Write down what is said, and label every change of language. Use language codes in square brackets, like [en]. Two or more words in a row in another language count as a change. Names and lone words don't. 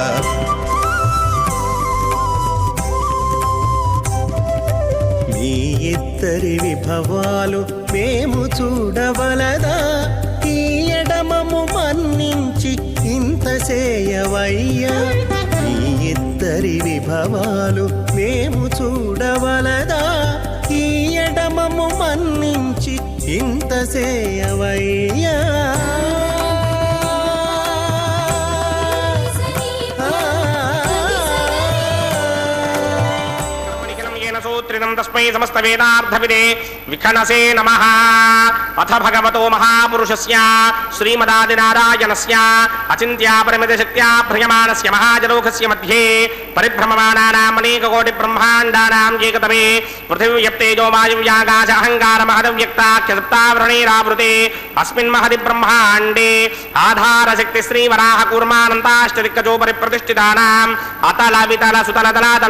[te] మీ ఇద్దరి విభవాలు మేము చూడవలదా ఈ ఎడమము మన్నించి ఇంత సేయవయ్యా మీ ఇద్దరి విభవాలు మేము చూడవలదా ఈ ఎడమము మన్నించి ఇంత సేయవయ్యా [sa] सूत्रिणं तस्मै समस्तवेदार्थविदे विखनसे नमः। अथ भगवतो महापुरुषस्य श्रीमदादिनारायणस्य अचिन्त्यापरिमितशक्त्या भ्रियमाणस्य महाजलोकस्य मध्ये परिभ्रममाणानाम् अनेककोटिब्रह्माण्डानाम् एकतमे पृथिव्यप्तेजो वायुव्याकाश अहङ्कारमहदव्यक्ताख्य सप्तावरणैरावृते अस्मिन् महति ब्रह्माण्डे आधारशक्ति श्रीवराहकूर्मानन्ताष्टदिक्कजोपरि प्रतिष्ठितानाम् अतल वितल सुतल तलातल